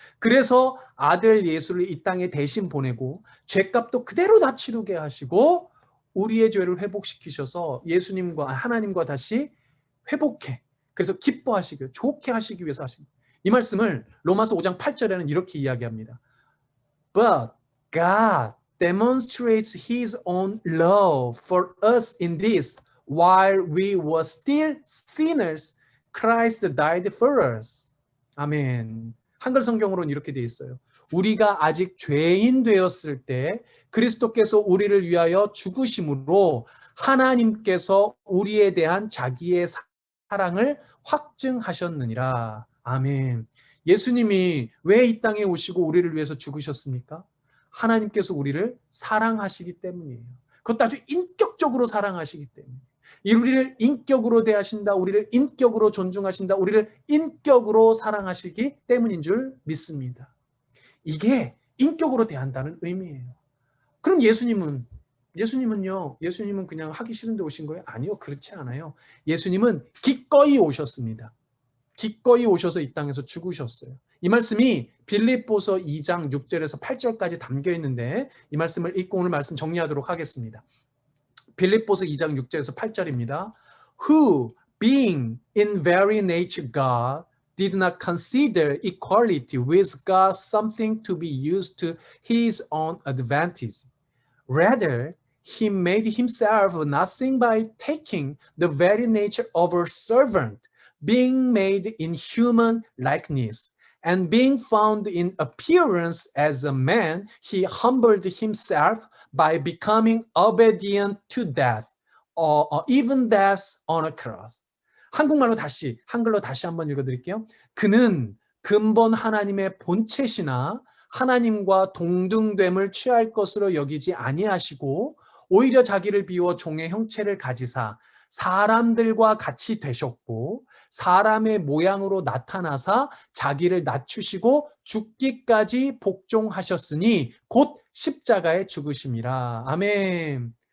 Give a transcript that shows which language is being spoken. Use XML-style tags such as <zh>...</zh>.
<ko>그래서 아들 예수를 이 땅에 대신 보내고 죄값도 그대로 다 치르게 하시고 우리의 죄를 회복시키셔서 예수님과 하나님과 다시 회복해, 그래서 기뻐하시고 좋게 하시기 위해서 하십니다. 이 말씀을 로마서 5장 8절에는 이렇게 이야기합니다.</ko> <en>But God demonstrates His own love for us in this, while we were still sinners, Christ died for us.</en> <ko>아멘. 한글 성경으로는 이렇게 되어 있어요. 우리가 아직 죄인 되었을 때 그리스도께서 우리를 위하여 죽으심으로 하나님께서 우리에 대한 자기의 사랑을 확증하셨느니라. 아멘. 예수님이 왜 이 땅에 오시고 우리를 위해서 죽으셨습니까? 하나님께서 우리를 사랑하시기 때문이에요. 그것도 아주 인격적으로 사랑하시기 때문에. 우리를 인격으로 대하신다, 우리를 인격으로 존중하신다, 우리를 인격으로 사랑하시기 때문인 줄 믿습니다. 이게 인격으로 대한다는 의미예요. 그럼 예수님은요? 예수님은 그냥 하기 싫은데 오신 거예요? 아니요, 그렇지 않아요. 예수님은 기꺼이 오셨습니다. 기꺼이 오셔서 이 땅에서 죽으셨어요. 이 말씀이 빌립보서 2장 6절에서 8절까지 담겨 있는데 이 말씀을 읽고 오늘 말씀 정리하도록 하겠습니다. 빌립보서 2장 6절에서 8절입니다.</ko> <en>Who, being in very nature God, did not consider equality with God something to be used to his own advantage. Rather, he made himself nothing by taking the very nature of a servant, being made in human likeness, and being found in appearance as a man, he humbled himself by becoming obedient to death, or even death on a cross.</en> <ko>한글로 다시 한번 읽어드릴게요. 그는 근본 하나님의 본체시나 하나님과 동등됨을 취할 것으로 여기지 아니하시고 오히려 자기를 비워 종의 형체를 가지사 사람들과 같이 되셨고 사람의 모양으로 나타나사 자기를 낮추시고 죽기까지 복종하셨으니 곧 십자가에 죽으심이라. 아멘.</ko>